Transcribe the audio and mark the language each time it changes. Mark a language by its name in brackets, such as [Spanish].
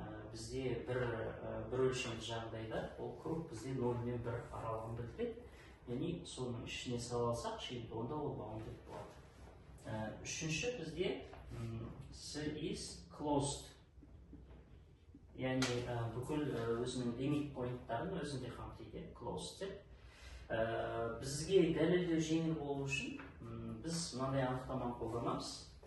[Kazakh] Бізде бір өлшемді жағдайда ол круг бізде 0 мен 1 аралығын білдіреді. Яғни соның ішіне сала алсақ, онда ол bounded болады. Үшінші бізде [English] C is closed. [Kazakh] Яғни бүкіл өзінің лимит поинттарын өзінде қамтиды, closed деп. Бізге дәлелдеу жеңіл болу үшін біз мынандай анықтаманы қолданамыз.